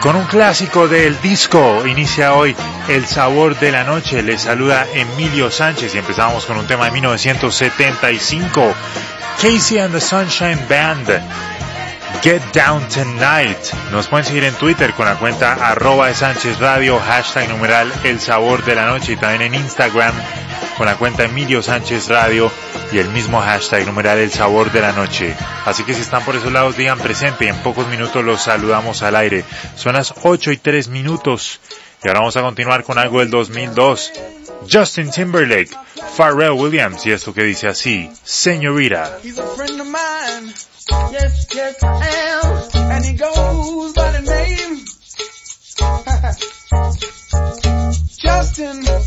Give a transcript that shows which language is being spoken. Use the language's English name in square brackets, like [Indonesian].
[Spanish] Clásico del disco, inicia hoy El Sabor de la Noche. Les saluda Emilio Sánchez y empezamos con un tema de 1975. [English] Casey and the Sunshine Band, Get Down Tonight. [Spanish] Nos pueden seguir en Twitter con la cuenta @SánchezRadio, #numeral El Sabor de la Noche, y también en Instagram con la cuenta Emilio Sánchez Radio y el mismo #numeral El Sabor de la Noche. Así que si están por esos lados, digan presente y en pocos minutos los saludamos al aire. Son las 8:03 y ahora vamos a continuar con algo del 2002. Justin Timberlake, Pharrell Williams, y esto que dice así, Señorita. [English] He's a friend of mine, yes, yes I am, and he goes by the name Justin.